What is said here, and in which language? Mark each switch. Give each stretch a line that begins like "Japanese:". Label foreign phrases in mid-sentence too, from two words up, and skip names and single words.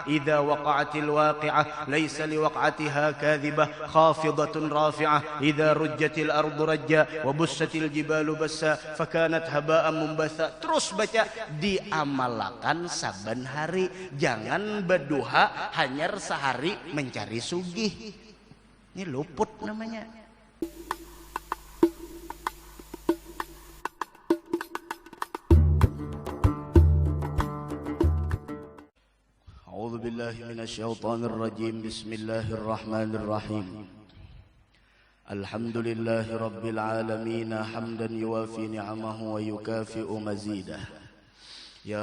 Arabic: إذا وقعت الواقعة ليس لوقعتها كاذبة خافضة رافعة إذا رجت الأرض رجا وبست الجبال بسا فكانت هباء منبثا.
Banjar: Terus baca, diamalkan saban hari. Jangan berduha hanyar sehari mencari sugih. Ini luput namanya.
Arabic: أعوذ بالله من الشيطان الرجيم بسم الله الرحمن الرحيم الحمد لله رب العالمين حمدا يوافي نعمه ويكافئ مزيده يا